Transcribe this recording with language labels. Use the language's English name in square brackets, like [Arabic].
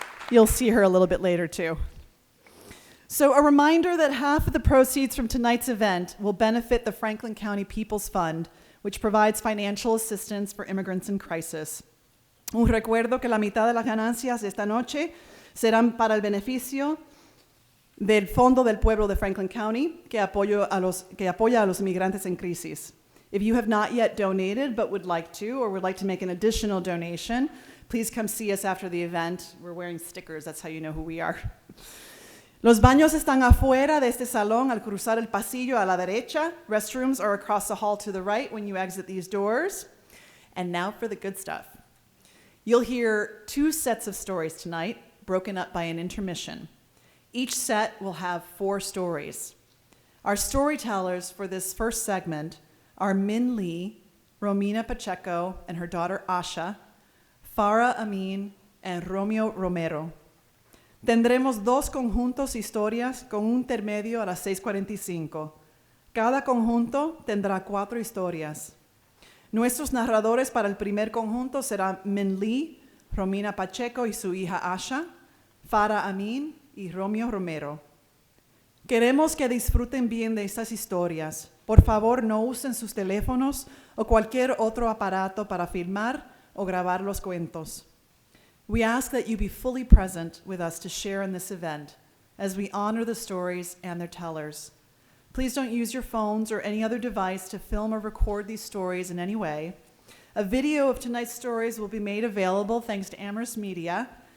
[English] You'll see her a little bit later too. So a reminder that half of the proceeds from tonight's event will benefit the Franklin County People's Fund, which provides financial assistance for immigrants in crisis. [Spanish] Un recuerdo que la mitad de las ganancias esta noche serán para el beneficio del Fondo del Pueblo de Franklin County, que apoya a los migrantes en crisis. [English] If you have not yet donated but would like to, or would like to make an additional donation, please come see us after the event. We're wearing stickers, that's how you know who we are. [Spanish] Los baños están afuera de este salón al cruzar el pasillo a la derecha. [English] Restrooms are across the hall to the right when you exit these doors. And now for the good stuff. You'll hear 2 sets of stories tonight, broken up by an intermission. Each set will have 4 stories. Our storytellers for this first segment are Min Lee, Romina Pacheco and her daughter Asha, Farah Amin, and Romeo Romero. [Spanish] Tendremos 2 conjuntos historias con un intermedio a las 6:45. Cada conjunto tendrá 4 historias. Nuestros narradores para el primer conjunto serán Min Lee, Romina Pacheco y su hija Asha, Farah Amin y Romeo Romero. Queremos que disfruten bien de estas historias. Por favor, no usen sus teléfonos o cualquier otro aparato para filmar o grabar los cuentos. [English] We ask that you be fully present with us to share in this event as we honor the stories and their tellers. Please don't use your phones or any other device to film or record these stories in any way. A video of tonight's stories will be made available thanks to Amherst Media.